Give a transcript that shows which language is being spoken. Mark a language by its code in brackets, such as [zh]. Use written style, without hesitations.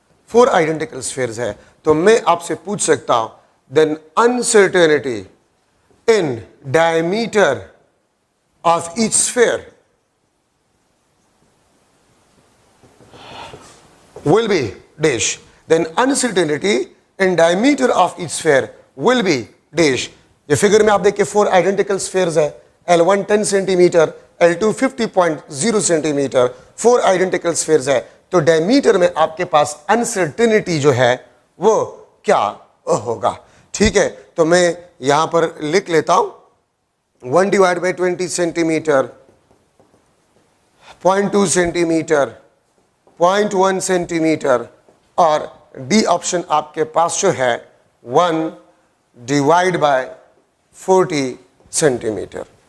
[ur] 4 identical اسفیئرز ہے. تو میں آپ سے پوچھ سکتا ہوں دین uncertainty in diameter of H sphere will be dash. [en] Then uncertainty in diameter of each sphere will be dash. [ur] یہ فگر میں آپ دیکھیں 4 identical spheres ہے, L1 10 centimetre, L2 50.0 centimetre, 4 identical spheres ہے. تو ڈائمیٹر میں آپ کے پاس uncertainty جو ہے وہ کیا ہوگا. ٹھیک ہے, تو میں یہاں پر لکھ لیتا ہوں 1 divide by 20 centimetre, 0.2 centimetre, 0.1 centimetre, اور ڈی آپشن آپ کے پاس جو ہے 1 ڈیوائڈ بائی 40 سینٹیمیٹر.